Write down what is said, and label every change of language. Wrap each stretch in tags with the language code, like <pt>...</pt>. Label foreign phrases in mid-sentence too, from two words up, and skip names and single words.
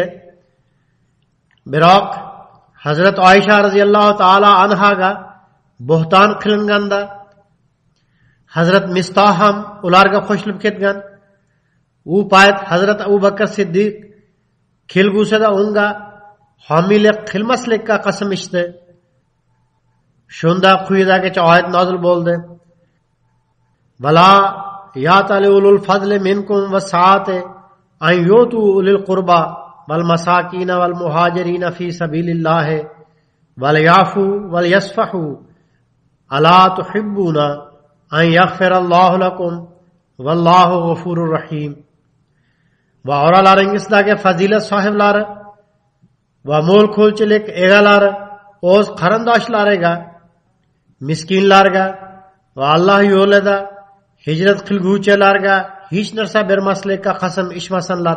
<uz>Biroq Hazrat Oysha radhiyallohu ta'ala anhaga bo'hton qilinganda Hazrat Mistah ham ularga qo'shilib ketgan. U payt Hazrat Abu Bakr Siddiq kelgusida unga homiylik qilmaslikka qasam ichdi. Shunda quyidagicha oyat nozil bo'ldi.</uz> <ar>ولا يأتل أولو الفضل منكم والسعة أن يؤتوا أولي القربى والمساكين والمهاجرين في سبيل الله وليعفوا وليصفحوا ألا تحبون أن يغفر الله لكم والله غفور رحيم.</ar> <uz>Va oralaringizdagi fazilat sohiblari va mo'l ko'lchilik egalari o'z qarindoshlariga, miskinlarga va Alloh yo'lida hijrat qilguvchilarga hech narsa bermaslikka qasam ichmasinlar.</uz>